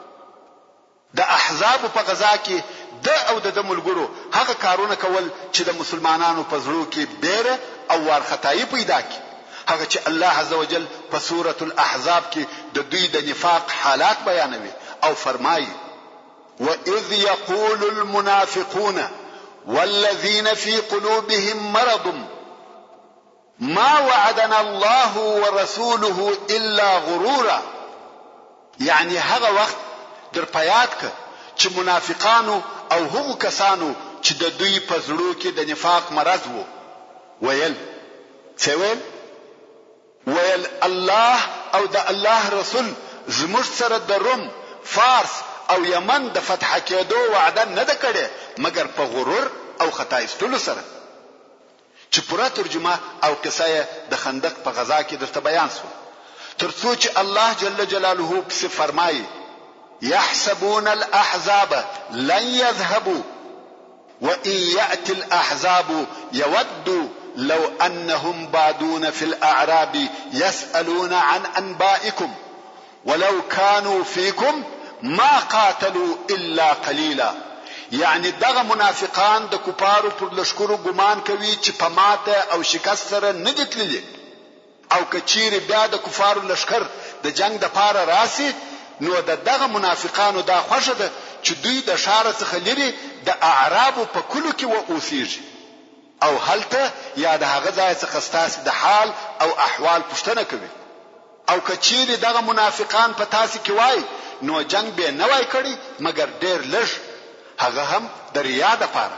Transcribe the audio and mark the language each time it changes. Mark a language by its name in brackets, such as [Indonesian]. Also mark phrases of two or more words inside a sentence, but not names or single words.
[Pashto] د احزاب په غزا کې د او د ملګرو هغه کارونه کول چې د مسلمانانو په زړه کې بیره او ورختای پیدا کړي، هغه چې الله عزوجل په سورۃ الاحزاب کې د دوی د نفاق حالات بیانوي او فرمایي [Arabic] وإذ يقول المنافقون والذين في قلوبهم مرض ما وعدنا الله ورسوله إلا غرورا. [Pashto] يعني هغه وخت در پیاد که چې منافقانو او هغو کسانو چې د دوی په زړو کې د نفاق مرض وو ویل څه ویل الله او د الله رسول زموږ سره د روم فارس او یمن د فتح کېدو وعده نه ده کړې مګر په غرور او خطا ایستلو سره. چې پوره ترجمه او قصه د خندق په غزا کې درته بیان شو ترڅو چې الله [Arabic] جل جلاله [Pashto] پس فرمایي [Arabic] يحسبون الأحزاب لن يذهبوا وإن يأتي الأحزاب يودوا لو أنهم بادون في الأعراب يسألون عن أنبائكم ولو كانوا فيكم ما قاتلوا إلا قليلا. [Pashto] يعني دغه منافقان د کفارو پر لشکرو ګمان کوي چې په ماته او شکست سره نه دي تللي او کچیر بیا د کفارو لشکر د جنگ د پاره راسي نو دغه منافقانو دا خوښه ده چې دوی د شار څخه لري د اعرابو په کلو کې و اوسېږي او هلته یا د هغه ځای څخه ستاسو د حال او احوال پوښتنه کوي او کچیر دغه منافقان په تاسو کې وای نو جنگ به نه وای کړی مګر ډېر لږ هغه هم د ریا د پاره.